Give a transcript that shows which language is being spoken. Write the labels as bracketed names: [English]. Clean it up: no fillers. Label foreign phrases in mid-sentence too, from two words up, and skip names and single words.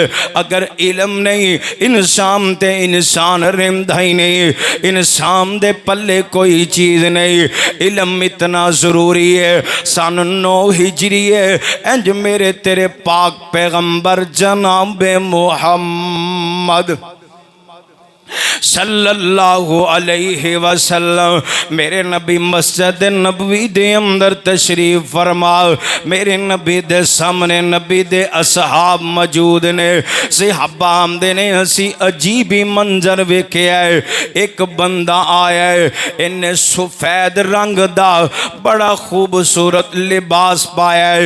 [Punjabi] اگر علم نہیں انسان تے انسان رہندا ہی نہیں، انسان دے پلے کوئی چیز نہیں. علم اینا ضروری ہے. سن 9 ہجری ہے انج میرے تیرے پاک پیغمبر جناب محمد [Arabic] صلى الله عليه وسلم [Punjabi] میرے نبی مسجد نبوی دے اندر تشریف فرما. میرے نبی دے سامنے نبی دے اصحاب موجود نے. صحابہ آکھدے نے اسیں عجیب ہی منظر ویکھیا ہے. اک بندہ آیا ہے، ایہنے چٹے رنگ دا بڑا خوبصورت لباس پایا ہے.